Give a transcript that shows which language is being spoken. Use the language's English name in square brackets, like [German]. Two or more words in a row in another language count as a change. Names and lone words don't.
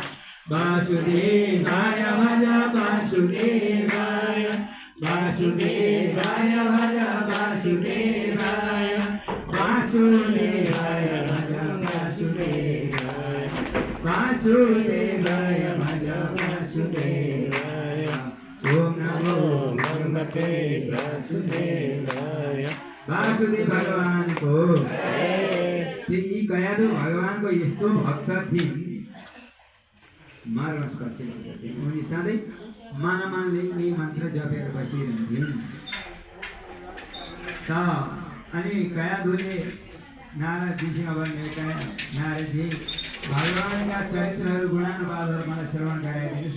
[Sanskrit] वासुदेवाय भज वासुदेवाय, वासुदेवाय भज वासुदेवाय, वासुदेवाय भज वासुदेवाय, वासुदेवाय भज वासुदेवाय। ओम नमो भगवते वासुदेवाय। [Nepali] वासुदेव भगवानको यी कयादु भगवानको यस्तो भक्त थिइन्, मार्गस्पर्शी भक्त थिइन्। उनी सधैँ मनमानले यही मन्त्र जपेर बसिरहन्थिन्। अनि कयादुले नारदजीसँग भन्ने नारदजी भगवानका चरित्रहरू गुणानुवादहरू मलाई श्रवण गराइदिनुहोस् न।